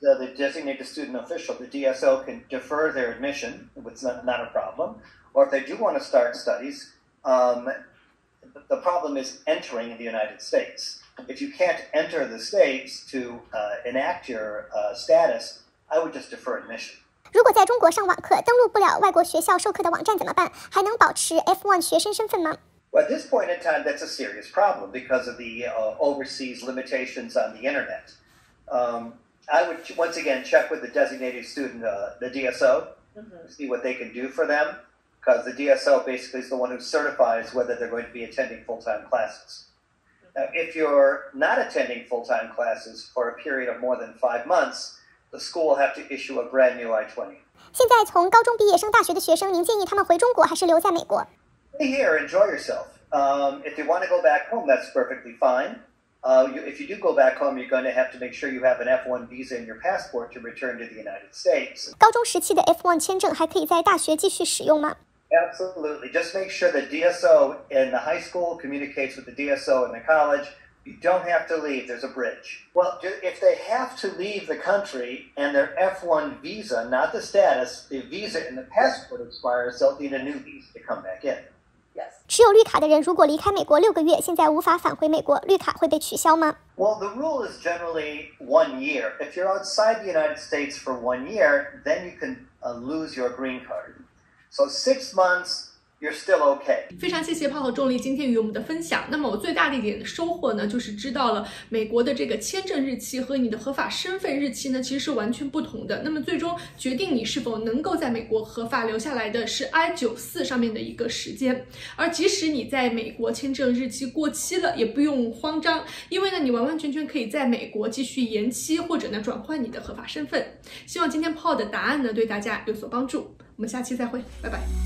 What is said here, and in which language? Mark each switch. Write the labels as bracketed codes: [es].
[en] So the designated student official, the DSO, can defer their admission. It's not a problem. Or if they do want to start studies, the problem is entering the United States. If you can't enter the States to enact your status, I would just defer admission. [zh] 如果在中国上网课登录不了外国学校授课的网站怎么办？还能保持 F1 学生身份吗？ [en] Well, at this point in time, that's a serious problem because of the overseas limitations on the internet. I would once again check with the designated student, the DSO, see what they can do for them, because the DSO basically is the one who certifies whether they're going to be attending full-time classes. Now, if you're not attending full-time classes for a period of more than 5 months, the school will have to issue a brand new I-20. [zh] 现在从高中毕业升大学的学生，您建议他们回中国还是留在美国？ [en] Stay here, enjoy yourself. If you want to go back home, that's perfectly fine. If you do go back home, you're going to have to make sure you have an F1 visa in your passport to return to the United States. [zh] 高中时期的 F1 签证还可以在大学继续使用吗？ [en] Absolutely. Just make sure the DSO in the high school communicates with the DSO in the college. You don't have to leave. There's a bridge. Well, if they have to leave the country and their F1 visa, not the status, the visa and the passport expires, they'll need a new visa to come back in. Yes. [zh] 持有绿卡的人如果离开美国6个月，现在无法返回美国，绿卡会被取消吗？ [en] Well, the rule is generally 1 year. If you're outside the United States for 1 year, then you can lose your green card. So 6 months, you're still okay. [zh] 非常谢谢泡泡重力今天与我们的分享。那么我最大的一点收获呢，就是知道了美国的这个签证日期和你的合法身份日期呢，其实是完全不同的。那么最终决定你是否能够在美国合法留下来的是 I-94上面的一个时间。而即使你在美国签证日期过期了，也不用慌张，因为呢，你完完全全可以在美国继续延期或者呢转换你的合法身份。希望今天泡的答案呢对大家有所帮助。我们下期再会，拜拜。